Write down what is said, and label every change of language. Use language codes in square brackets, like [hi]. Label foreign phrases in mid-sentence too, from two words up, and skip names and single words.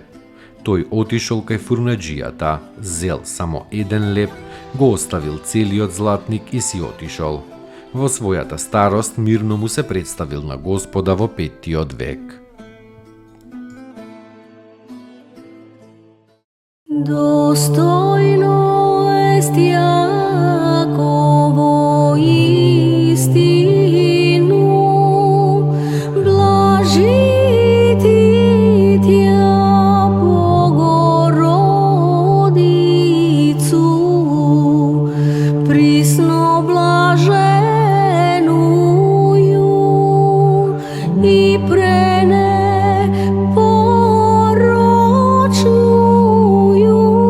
[mk] Тој отишол кај фурнаџијата, зел само еден леп, го оставил целиот златник и си отишол. Во својата старост мирно му се представил на Господа во 5-тиот век. [cu] Достојно ест Јаково истину, блажи ти тја Богородицу, присно блаженују и пренепорочнују